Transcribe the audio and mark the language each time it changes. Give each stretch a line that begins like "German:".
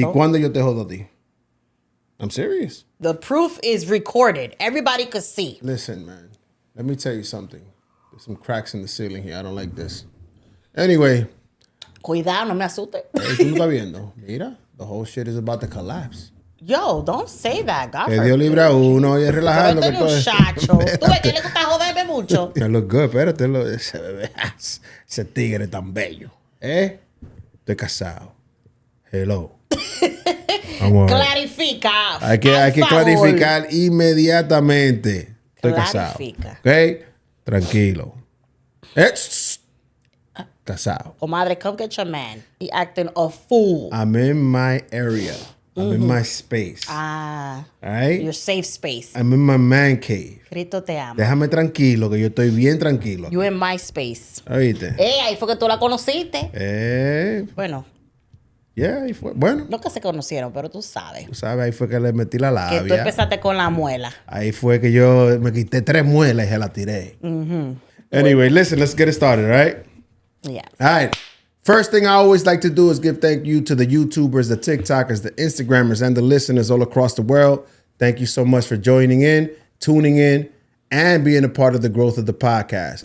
Spanish: ¿Y cuándo yo te jodo a ti?
English: I'm serious. The proof is recorded. Everybody could see. Listen, man. Let me tell you something. There's some cracks in the ceiling here. I don't like this. Anyway.
Spanish: Cuidado, no me asuste. Tú no estás viendo. Mira,
English: the whole shit is about to collapse. Yo, don't say that, God.
Spanish: Que Dios libre a uno y es relajando. Pero este muchacho, tú ves que le gusta joderme mucho.
English: I look good,
Spanish: espérate, ese bebé, ese tigre tan bello. Estoy casado. Hello. Clarifica. Hay que clarificar inmediatamente. Estoy casado. ¿Ok? Tranquilo. Casado.
English: Comadre, come get your man. He acting a fool. I'm in my area. I'm in my space. Ah. All right? Your safe space. I'm in my man cave.
Spanish: Cristo te ama. Déjame tranquilo, que yo estoy bien tranquilo.
English: You in my space.
Spanish: ¿Oíste? Ahí fue que tú la conociste. Bueno. Yeah, ahí fue. Bueno. No que se conocieron, pero tú sabes. Tú sabes, ahí fue que le metí la labia. Que tú empezaste con la muela. Ahí fue que yo me quité 3 muelas y se la tiré.
English: Anyway, listen, let's get it started, all right? Yeah. All right. First thing I always like to do is give thank you to the YouTubers, the TikTokers, the Instagrammers, and the listeners all across the world. Thank you so much for joining in, tuning in, and being a part of the growth of the podcast.